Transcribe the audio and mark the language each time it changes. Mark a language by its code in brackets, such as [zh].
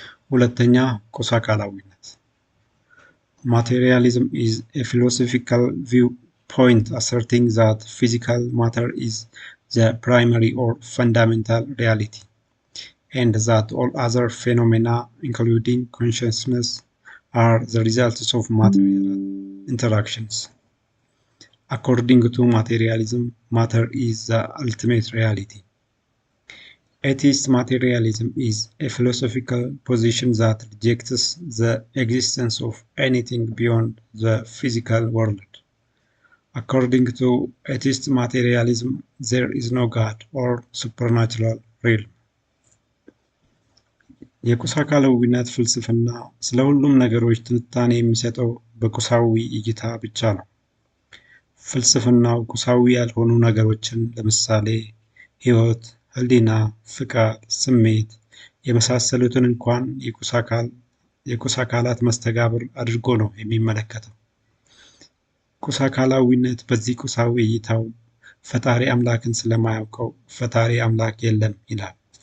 [am] ሁለተኛ፣ ቁስ አካላዊነት። [en] Materialism is a philosophical viewpoint asserting that physical matter is the primary or fundamental reality, and that all other phenomena, including consciousness, are the results of material interactions. According to materialism, matter is the ultimate reality. Atheist materialism is a philosophical position that rejects the existence of anything beyond the physical world. According to atheist materialism, there is no God or supernatural realm. [am] የቁስ አካላዊነት ፍልስፍና ስለ ሁሉም ነገሮች ትንታኔ የሚሰጠው በቁሳዊ እይታ ብቻ ነው። ፍልስፍናው ቁሳዊ ያልሆኑ ነገሮችን ለምሳሌ ሕይወት፣ ህሊና፣ ፍቃድ፣ ስሜት የመሳሰሉትን እንኳን የቁስ አካላት መስተጋብር አድርጎ ነው የሚመለከተው። ቁስ አካላዊነት በዚህ ቁሳዊ እይታው ፈጣሪ አምላክን ስለማያውቀው ፈጣሪ አምላክ የለም ይላል።